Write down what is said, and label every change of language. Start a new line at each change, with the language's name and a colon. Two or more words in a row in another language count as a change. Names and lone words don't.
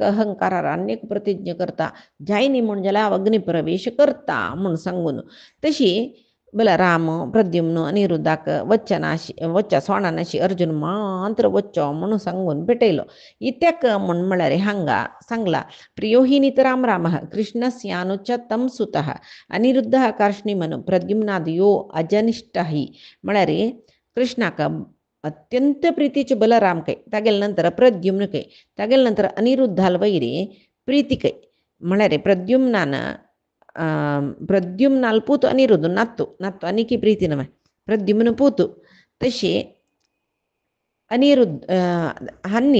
Konkani: अहंकारार आनी एक प्रतिज्ञ करता जाय न्ही म्हूण जाल्यार हांव अग्नी प्रवेश करता म्हूण सांगून तशी बलराम प्रद्युम्न अनिरुद्धाक वच्चा सोणानाशी अर्जुन मात्र वच्चो म्हणून सांगून पेटयलो इत्याक म्हूण म्हळ्यार हांगा सांगला
Sanskrit: प्रियो हि नितराम रामः कृष्णस्यानुच तम सुतः अनिरुद्धः कार्ष्णिमनु प्रद्युम्नादयो अजनिष्ठ हि
Konkani: म्हळ्यार कृष्णाक अत्यंत प्रितीचे बलराम कै तागेले नंतर प्रद्युम्न कै तागेले नंतर अनिरुद्धाल वैरी प्रीती कै म्हळ्यार प्रद्युम्नाल पूत अनिरुद्ध नातू अनिकी प्रीती नवे प्रद्युम्न पूत तशी अनिरुद्ध हांनी